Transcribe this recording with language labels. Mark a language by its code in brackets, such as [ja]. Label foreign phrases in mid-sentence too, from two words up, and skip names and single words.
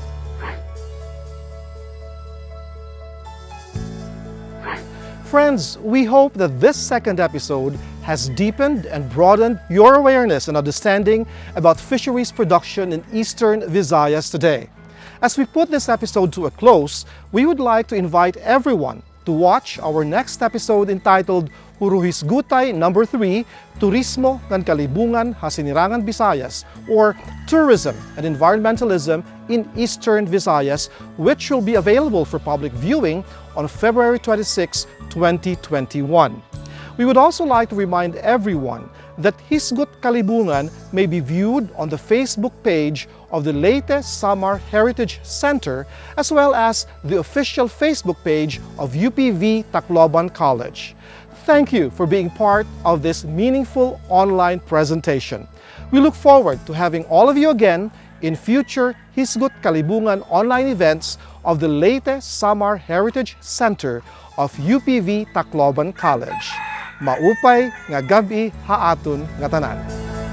[en] Friends, we hope that this second episode has deepened and broadened your awareness and understanding about fisheries production in Eastern Visayas today. As we put this episode to a close, we would like to invite everyone to watch our next episode entitled Huruhisgutay number 3, Turismo ng Kalibungan ha Sinirangan Bisayas, or Tourism and Environmentalism in Eastern Visayas, which will be available for public viewing on February 26, 2021. We would also like to remind everyone that Hisgut Kalibungan may be viewed on the Facebook page of the Leyte-Samar Heritage Center, as well as the official Facebook page of UPV Tacloban College. Thank you for being part of this meaningful online presentation. We look forward to having all of you again in future Hisgut Kalibungan online events of the Leyte-Samar Heritage Center of UPV Tacloban College. [war] Maupay nga gabi haaton nga tanan.